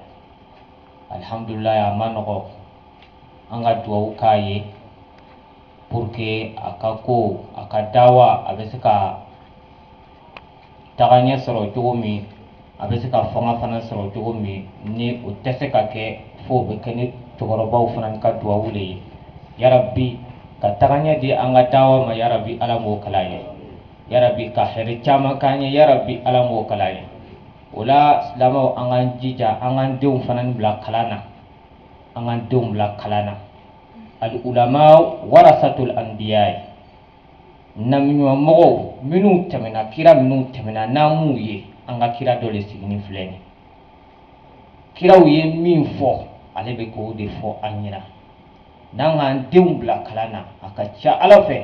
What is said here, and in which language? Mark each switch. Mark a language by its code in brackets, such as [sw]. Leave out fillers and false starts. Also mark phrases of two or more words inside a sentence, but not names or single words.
[bm] Alhamdulillah a ma nɔgɔ an ka dugawu k'a ye [fr] pour que [bm] a ka ko a ka dawa a bɛ se ka taga ɲɛ sɔrɔ cogo min, a bɛ se ka fanga fana sɔrɔ cogo min ni o tɛ se ka kɛ fo o bɛ kɛ ni cɛkɔrɔbaw fana ka dugawu de ye. [ar] يا رب [bm] ka tagaɲɛ di an ka dawa ma [ar] يا رب [bm] ala m'o kala ye [ar] يا رب [bm] ka hɛrɛ caman k'an ye [ar] يا رب [bm] ala m'o kala ye o la silamɛw an k'an jija an k'an denw fana bila kalan na an k'an denw bila kalan na [ar] العلماء ورثة الأنبياء [bm] nabiɲumanmɔgɔw minnu tɛmɛna kira minnu tɛmɛna n'an m'u ye an ka kira dɔ de sigini filɛ nin kiraw ye min fɔ ale bɛ k'o de fɔ an ɲɛna n'an k'an denw bila kalan na a ka ca ala fɛ